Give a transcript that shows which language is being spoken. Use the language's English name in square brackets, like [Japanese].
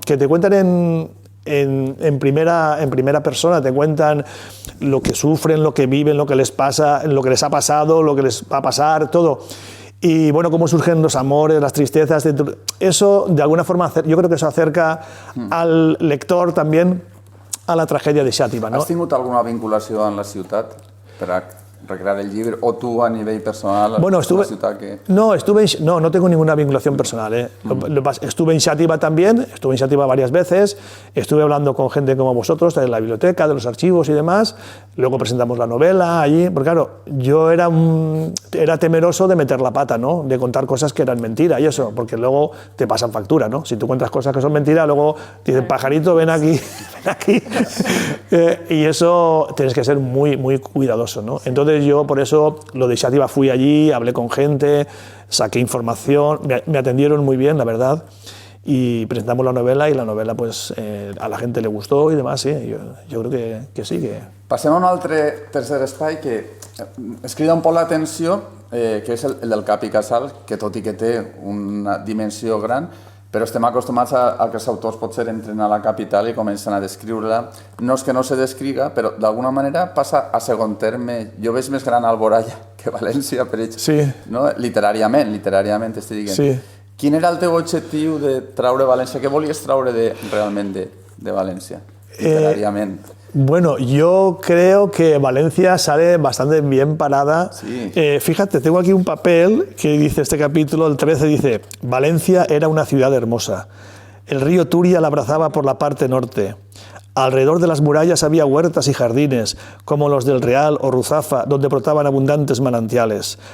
[Spanish] Que te cuentan en primera persona, te cuentan lo que sufren, lo que viven, lo que les pasa, lo que les ha pasado, lo que les va a pasar, todo. Y bueno, cómo surgen los amores, las tristezas. Eso, de alguna forma, yo creo que eso acerca al lector también a la tragedia de Xàtiva, ¿no? [Catalan] Has tingut alguna vinculació amb la ciutat per a recrear el llibre, [Spanish] o tú a nivel personal? Bueno, no tengo ninguna vinculación personal. Estuve en Xàtiva también, estuve en Xàtiva varias veces, estuve hablando con gente como vosotros, de la biblioteca, de los archivos y demás, luego presentamos la novela allí, porque claro, yo era temeroso de meter la pata, ¿no? De contar cosas que eran mentira y eso, porque luego te pasan factura, ¿no? Si tú cuentas cosas que son mentira, luego te dicen, pajarito, ven aquí, ven aquí. Y eso tienes que ser muy, muy cuidadoso, ¿no? Entonces yo por eso lo de Xàtiva fui allí, hablé con gente, saqué información, me atendieron muy bien, la verdad, y presentamos la novela, y la novela pues a la gente le gustó y demás, sí, yo creo que sí. [Catalan] Passem a un altre tercer espai que es crida un poc l'atenció, que és el del Cap i Casal, que tot i que té una dimensió gran, però estem acostumats a que els autors potser entren a la capital i comencen a descriure-la. No és que no se descriga, però d'alguna manera passa a segon terme. Jo veig més gran Alboraya que València, per exemple, Sí. no? literàriament estic dient. Sí. Quin era el teu objectiu de traure València? Què volies traure realment de València, literàriament? [Spanish] Bueno, yo creo que Valencia sale bastante bien parada. Sí. Fíjate, tengo aquí un papel que dice este capítulo, el 13, dice: Valencia era una ciudad hermosa. El río Turia la abrazaba por la parte norte. Alrededor de las murallas había huertas y jardines, como los del Real o Ruzafa, donde brotaban abundantes manantiales.